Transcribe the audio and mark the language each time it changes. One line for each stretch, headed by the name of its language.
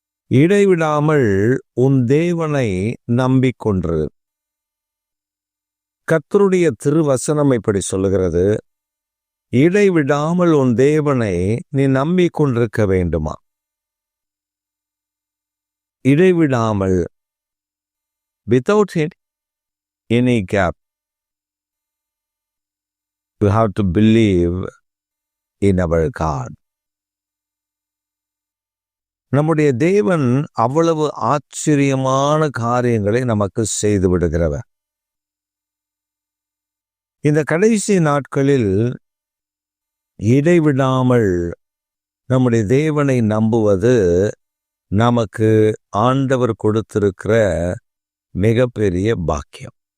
Tamil: இடைவிடாமல் உன் தேவனை நம்பிக்கொண்டிரு. கர்த்தருடைய திருவசனம் இப்படி சொல்லுகிறது, இடைவிடாமல் உன் தேவனை நீ நம்பிக்கொண்டிருக்க வேண்டுமா?
English: இடைவிடாமல், without any gap. You have to believe in our God.
Tamil: நம்முடைய தேவன் அவ்வளவு ஆச்சரியமான காரியங்களை நமக்கு செய்து விடுகிறவர். இந்த கடைசி நாட்களில் இடைவிடாமல் நம்முடைய தேவனை நம்புவது நமக்கு ஆண்டவர் கொடுத்திருக்கிற மிகப்பெரிய பாக்கியம்.